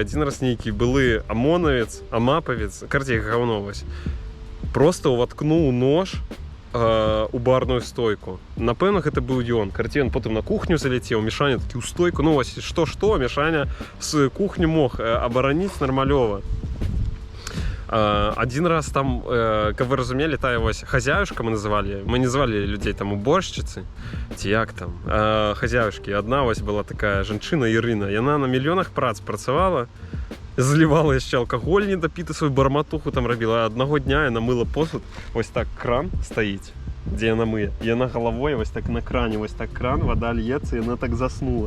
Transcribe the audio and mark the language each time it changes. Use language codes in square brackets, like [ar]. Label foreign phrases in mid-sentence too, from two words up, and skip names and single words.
[be] Адзін раз нейкі былы амонавец, амапавец, карцей гаўно вось, просто ўваткнуў нож у барную стойку. Напэўна, гэта быў ён. Карцей, он потым на кухню залетеў, Мішаня такі ў стойку. Ну вось, што, Мішаня з кухню мог абараніць нармалёва. [ru] Один раз там, как вы разумели, [be] тая вось [ru] хозяюшка мы называли людей там уборщицы, [be] ці як там, хозяюшки. Одна вось была такая жанчына Ірына, яна на мільёнах прац працавала, заливала яшчэ алкаголь недапіты, свою барматуху там рабіла. Аднаго дня яна мыла посуд, вось так кран стаіць, дзе яна мые, і яна галавой вось так на кране, вось так кран, вода льецца, і яна так заснула.